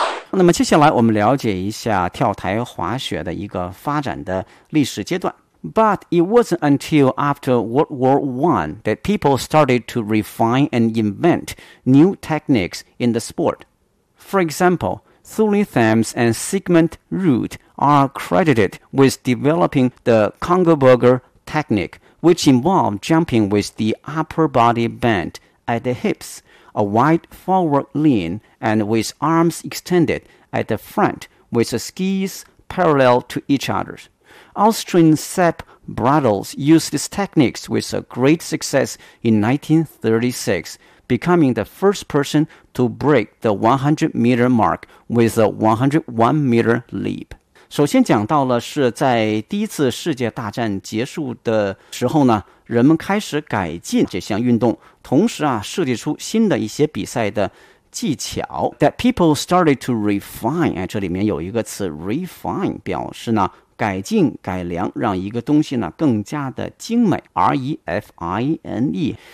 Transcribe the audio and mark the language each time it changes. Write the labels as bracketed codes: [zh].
[zh] 那么接下来我们了解一下跳台滑雪的一个发展的历史阶段。 [en] But it wasn't until after World War I that people started to refine and invent new techniques in the sport. For example, Thule Thames and Sigmund Root are credited with developing the Kongeberger technique, which involved jumping with the upper body bent at the hips. A wide forward lean and with arms extended at the front with the skis parallel to each other. Austrian Sepp Bradels used these techniques with a great success in 1936, becoming the first person to break the 100-meter mark with a 101-meter leap. [zh] 首先讲到了是在第一次世界大战结束的时候呢，人们开始改进这项运动，同时设计出新的一些比赛的技巧。 [en] That people started to refine， [zh] 这里面有一个词 refine， 表示呢改进改良，让一个东西呢更加的精美 refine。